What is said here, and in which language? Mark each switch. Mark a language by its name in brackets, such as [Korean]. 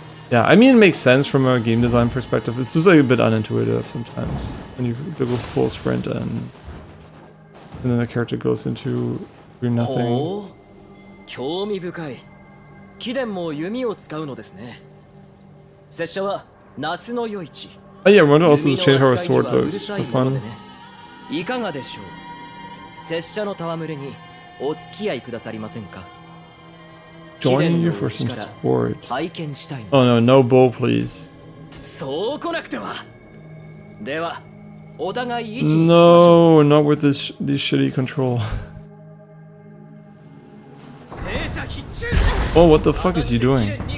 [English] Yeah, I mean, it makes sense from a game design perspective. It's just like a bit unintuitive sometimes when you go full sprint and then the character goes into doing nothing. [Japanese] 興味深い。貴殿も弓を使うのですね。拙者は那須の夜市。 [English] Oh yeah, I want to also change how our sword looks for fun. [Japanese] いかがでしょう。拙者の戯れにお付き合いくださりませんか。 [English] Joining you for some sport. [Japanese] 拝見したいのです。 [English] Oh no, no bow, please. [Japanese] そう来なくては。では、お互い位置につきましょう。 [English] No, not with these shitty control. Oh, what the fuck is he doing?